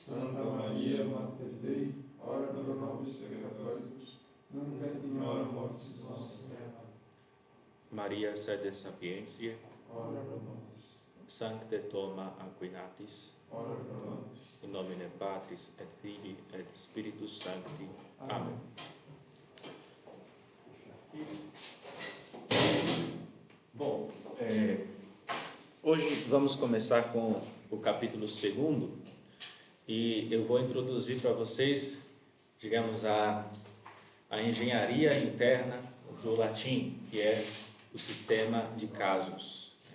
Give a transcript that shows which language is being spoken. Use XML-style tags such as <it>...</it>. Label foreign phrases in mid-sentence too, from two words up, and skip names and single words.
<la>Santa Maria, Mater Dei, ora pro nobis peccatoribus, nunc et in hora mortis nostre. Amen. Maria, sede sapientiae, Ora pro nobis. Sancte Thoma Aquinatis, Ora pro nobis. in nomine Patris et Filii et Spiritus Sancti. Amen.</la> <pt>Bom, hoje vamos começar com o capítulo 2 e eu vou introduzir para vocês, digamos, a engenharia interna do latim, que é o sistema de casos,</pt>